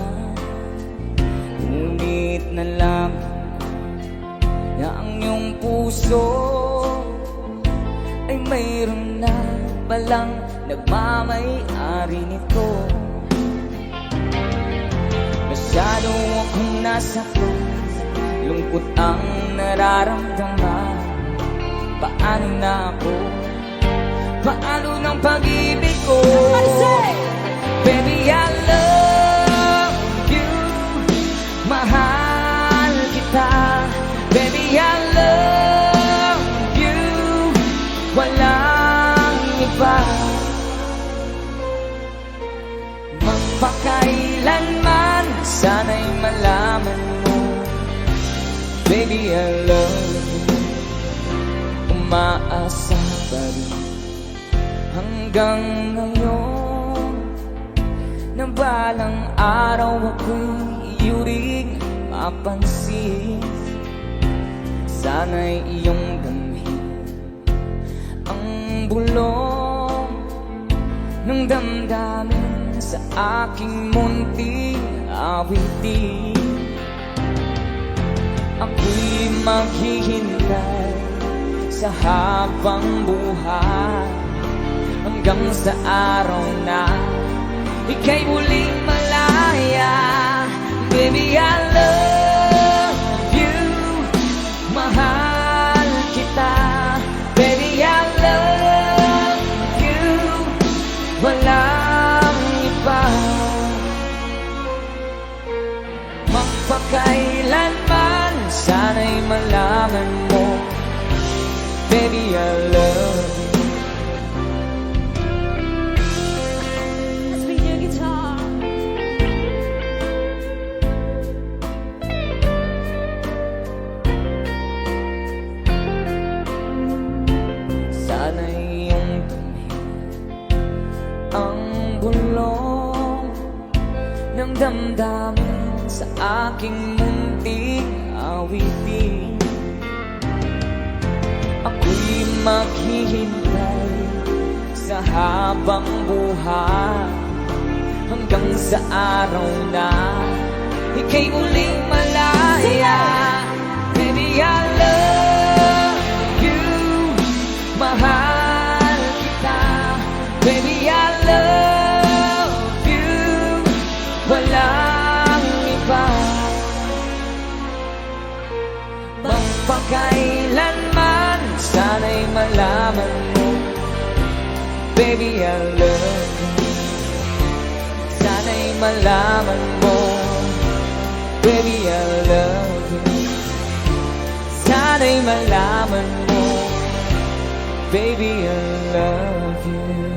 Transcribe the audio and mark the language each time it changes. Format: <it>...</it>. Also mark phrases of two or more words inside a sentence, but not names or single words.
<tl>Ngunit nalaman na ang iyong puso ay mayroon na palang nagmamay-ari nito. Masyado akong nasaktan, lungkot ang nararamdaman. Paano na ako? Paano ng pag-ibig ko?</tl> <en>Baby, I love you.</en> <tl>Mahal kita.</tl> <en>Baby, I love you.</en> <tl>Walang iba. Magpakailanman, sana'y malaman mo,</tl> <en>baby, I love you.</en> <tl>Umaasa pa rin hanggang ngayon na balang araw ako'y iyo ring mapansin. Sana'y iyong damhin ang bulong ng damdamin sa aking munting awitin. Ako'y maghihintay sa habang buhay hanggang sa araw na ika'y muling malaya.</tl> <en>Baby, I love you.</en> <tl>Mahal kita.</tl> <en>Baby, I love you.</en> <tl>Walang iba. Magpakailanman, sana'y malaman mo,</tl> <en>baby, I love you. Let's be your guitar.</en> <tl>Sana'y iyong damhin ang bulong ng damdamin sa aking munting awitin. Ako'y maghihintay sa habang buhay hanggang sa araw na ika'y muling malaya.</tl> <en>Baby, I love you.</en> <tl>Mahal kita.</tl> <en>Baby, I love you.</en> <tl>Walang iba. Magpakailanman, sana'y malaman mo,</tl> <en>baby, I love you.</en> <tl>Sana'y malaman mo,</tl> <en>baby, I love you.</en> <tl>Sana'y malaman mo,</tl> <en>baby, I love you.</en>